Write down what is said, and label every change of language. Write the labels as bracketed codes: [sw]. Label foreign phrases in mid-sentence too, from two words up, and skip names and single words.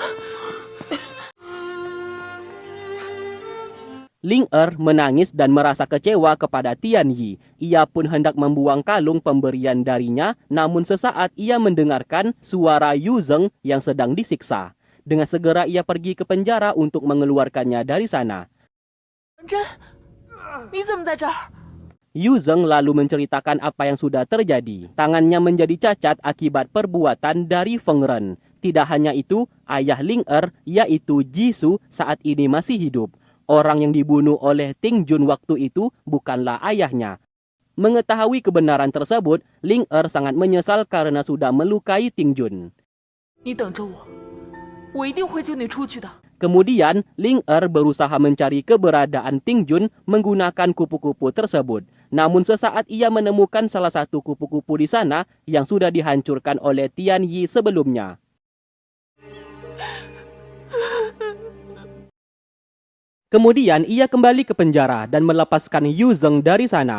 [id] Ling Er menangis dan merasa kecewa kepada Tian Yi. Ia pun hendak membuang kalung pemberian darinya, namun sesaat ia mendengarkan suara Yu Zeng yang sedang disiksa. Dengan segera ia pergi ke penjara untuk mengeluarkannya dari sana. [zh] 真，你怎么在这儿？ [id] Yu Zeng lalu menceritakan apa yang sudah terjadi. Tangannya menjadi cacat akibat perbuatan dari Feng Ren. Tidak hanya itu, ayah Ling Er, yaitu Jisoo, saat ini masih hidup. Orang yang dibunuh oleh Ting Jun waktu itu bukanlah ayahnya. Mengetahui kebenaran tersebut, Ling Er sangat menyesal karena sudah melukai Ting Jun. [zh] 你等着我，我一定会救你出去的。 [id] Kemudian, Ling Er berusaha mencari keberadaan Ting Jun menggunakan kupu-kupu tersebut. Namun sesaat ia menemukan salah satu kupu-kupu di sana yang sudah dihancurkan oleh Tian Yi sebelumnya. Kemudian ia kembali ke penjara dan melepaskan Yu Zeng dari sana.